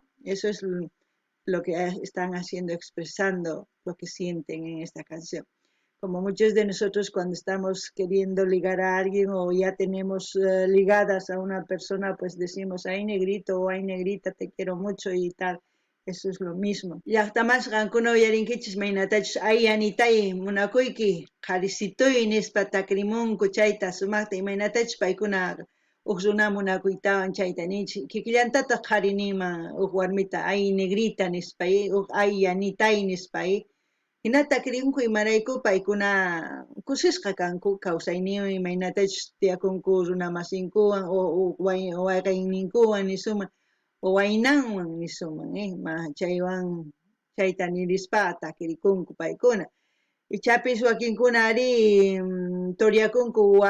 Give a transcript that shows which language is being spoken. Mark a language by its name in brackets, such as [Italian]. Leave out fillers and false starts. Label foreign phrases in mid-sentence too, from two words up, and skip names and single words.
[Spanish] Eso es lo que están haciendo, expresando lo que sienten en esta canción. Como muchos de nosotros cuando estamos queriendo ligar a alguien o ya tenemos ligadas a una persona, pues decimos, ay negrito o ay negrita, te quiero mucho y tal. Eso es lo mismo. [Quechua] Llaqtamas qankuno yarinkichis maynatachus ay anitay munakuyki qarisituy nispa takrimunku chayta sumaqta imaynatachus paykuna uq runa munakuytawan chayta ninchik kikillantataq qariniyman uq warmita ay negrita nispay uq ay anitay nispay hinata takrinku imarayku paykuna kusisqa kanku kawsayniwan imaynatachus tiyakunku runa masinkuwan o wayqiyninkuwan nisuman o waynanwan nisuman chaywan chayta nirispa takirikunku paykuna ichapis wakinkuna ari turiakunku